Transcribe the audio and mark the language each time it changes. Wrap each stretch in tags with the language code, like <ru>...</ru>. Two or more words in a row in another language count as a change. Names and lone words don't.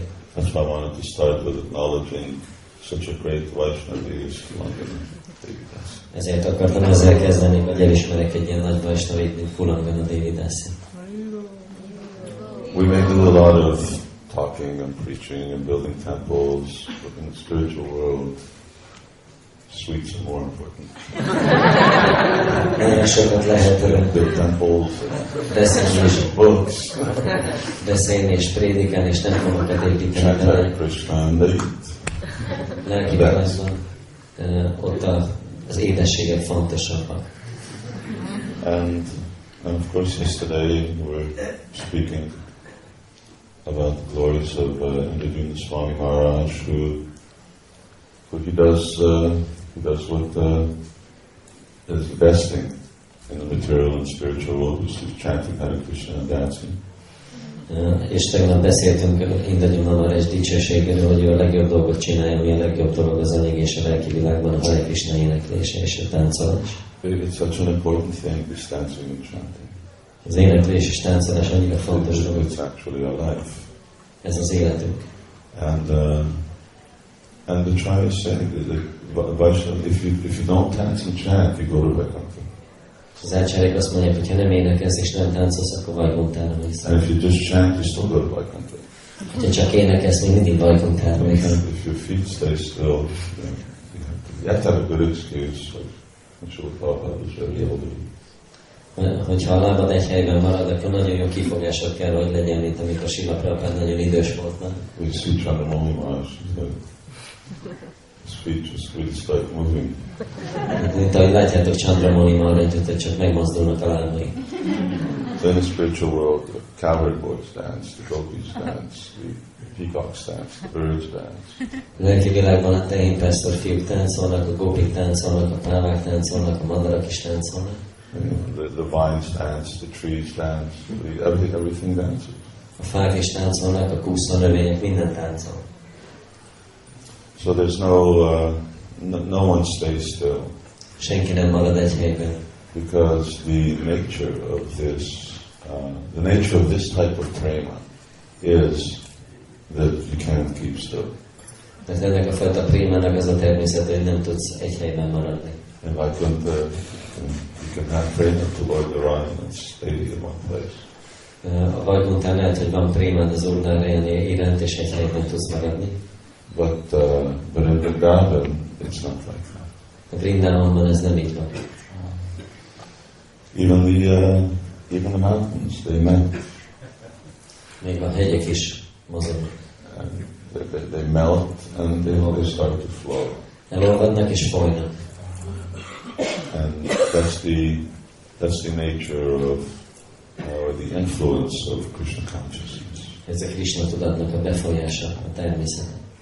<en>That's why I wanted to start with acknowledging such a great Vaishnavi as Kulangana Devidasi.</en> <hu>Ezért akartam ezzel kezdeni, hogy elismerek egy ilyen nagy Vaishnavit, mint Kulangana Devidasi.</hu> <en>We may do a lot of talking and preaching and building temples, but in the spiritual world, sweets are more important.</en> <hu>Nagyon sokat lehet</hu> <en>Build temples,</en> <hu>beszélni és prédikálni, és templomokat építeni.</hu> <en>chant Krishna and eat.</en> <hu>Lelkivilágban ott az édességek fontosabbak.</hu> <en>And of course yesterday we were speaking about the glories of H.H.Sivarama Swami Maharaj, who he does what is the best thing in the material and spiritual world, which is chanting Hare Krishna and dancing.</en> <hu>És tegnap beszéltünk H.H.Sivarama Maharaj dicsőségéről, hogy ő a legjobb dolgot csinálja, ami a legjobb dolog az anyagi és a lelki világban, a Hare Krishna éneklése és a táncolás.</hu> <en>It's such an important thing, this dancing and chanting.</en> <hu>Az éneklés és táncolás annyira fontos dolog.</hu> <en>It's actually our life.</en> <hu>Ez az életünk.</hu> <en>And the try is saying that Vaishnava, if you don't dance and chant, you go to Vaikuntha.</en> <hu>Az ácsárik azt mondják, hogy ha nem énekelsz és nem táncolsz, akkor Vaikunthára mész.</hu> <en>And if you just chant, you still go to Vaikuntha.</en> <hu>Ha csak énekelsz, még mindig Vaikunthára mész.</hu> <en>If your feet stay still, you have to have a good excuse. Like Srila Prabhupada was very elderly.</en> <hu>Hogyha a lábad egy helyben marad, akkor nagyon jó kifogásod kell, hogy legyen, mint amikor Srila Prabhupada nagyon idős volt már.</hu> <en>We see Chandramani Maharaj, his feet just really start moving.</en> <hu>Mint ahogy látjátok Chandramani Maharajot, hogy csak megmozdulnak a lábai.</hu> <en>So in the spiritual world, the cowherd boys dance, the gopis dance, the peacocks dance, the birds dance.</en> <hu>A lelki világban a tehénpásztor fiúk táncolnak, a gopik táncolnak, a pávák táncolnak, a madarak is táncolnak.</hu> <en>The vines dance, the trees dance, everything dances.</en> <hu>A fák is táncolnak, a kúszónövények, minden táncol.</hu> <en>So there's no one stays still.</en> <hu>Senki nem marad egy helyben.</hu> <en>Because the nature of this type of prema is that you can't keep still.</en> <hu>Mert ennek a fajta prémának az a természet, hogy nem tudsz egy helyben maradni.</hu> <en>And Vaikuntha, you can have prema to Lord Narayan and stay in one place.</en> <hu>A Vaikuntán lehet, hogy van prémád az Úr Narayan iránt, és egy helyben tudsz maradni.</hu> <en>But in Vrindavan, it's not like that.</en> <hu>A Vrindávonban ez nem így van.</hu> <en>Even the mountains, they melt.</en> <hu>Még a hegyek is mozognak.</hu> <en>They melt and they start to flow.</en> <hu>Elolvadnak és folynak.</hu> <en>And that's That's the nature of or the influence of Krishna consciousness.</en> <hu>Ez a Krishna tudatnak a befolyása, a természet.</hu>